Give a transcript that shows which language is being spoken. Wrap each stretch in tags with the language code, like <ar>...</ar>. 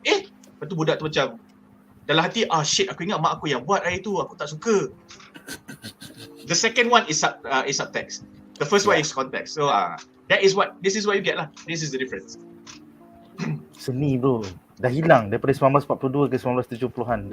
<ms>Lepas tu budak tu macam dalam hati, shit, aku ingat mak aku yang buat air tu. Aku tak suka.</ms> <en>The second one is subtext. The first one is context. So this is what you get lah. This is the difference.</en> <ms>Seni bro. Dah hilang daripada 1942 ke 1970-an.</ms>